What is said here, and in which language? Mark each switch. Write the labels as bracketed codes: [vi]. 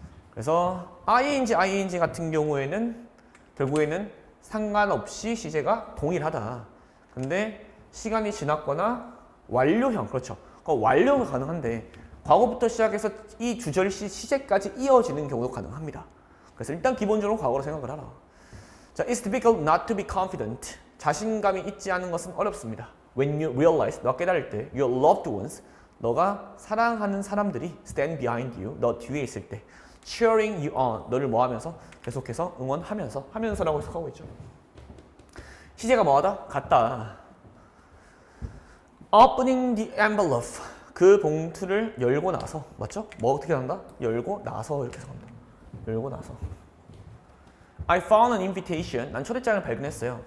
[ko] 그래서 ing 같은 경우에는 결국에는 상관없이 시제가 동일하다. 근데 시간이 지났거나 완료형, 그렇죠. 완료가 가능한데 과거부터 시작해서 이 주절 시제까지 이어지는 경우도 가능합니다. 그래서 일단 기본적으로 과거로 생각을 하라. [en] 자, it's difficult not to be confident. [ko] 자신감이 있지 않은 것은 어렵습니다. [en] When you realize, [ko] 너가 깨달을 때, [en] your loved ones, [ko] 너가 사랑하는 사람들이 [en] stand behind you, [ko] 너 뒤에 있을 때, [en] cheering you on, [ko] 너를 뭐 하면서? 계속해서 응원하면서, 하면서라고 해석하고 있죠. 시제가 뭐하다? 같다. [en] Opening the envelope, [ko] 그 봉투를 열고 나서, 맞죠? 뭐 어떻게 한다? 열고 나서 이렇게 해석한다. 열고 나서. [en] I found an invitation, [ko] 난 초대장을 발견했어요.